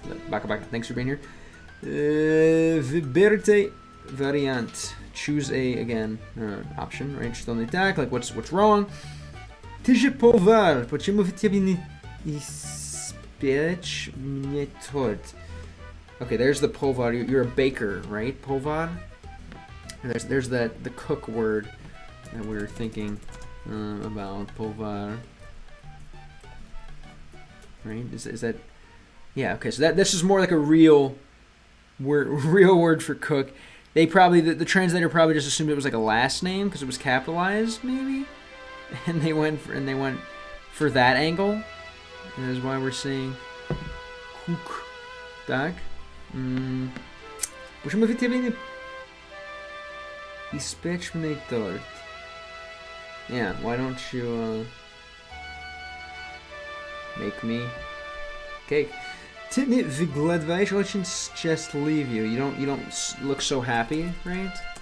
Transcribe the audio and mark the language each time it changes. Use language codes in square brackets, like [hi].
[en] Baka, thanks for being here. [ru] Выберите вариант. [en] Choose again, option, right? [ru] Что не так, [en] like what's wrong. [ru] Ты же повар, почему вы тебе не испечь мне торт? [en] Okay, there's the povar. You're a baker, right? Povar. There's the cook word that we were thinking about. Povar. Right? Is that? Yeah. Okay. So this is more like a real word for cook. They probably the translator probably just assumed it was like a last name because it was capitalized, maybe, and they went for that angle. And that's why we're saying cook. [ru] Так. Почему вы тебе не испечь мне торт? [en] Yeah, why don't you make me cake? [ru] Ты не выглядываешь очень счастливый. [en] You don't look so happy, right?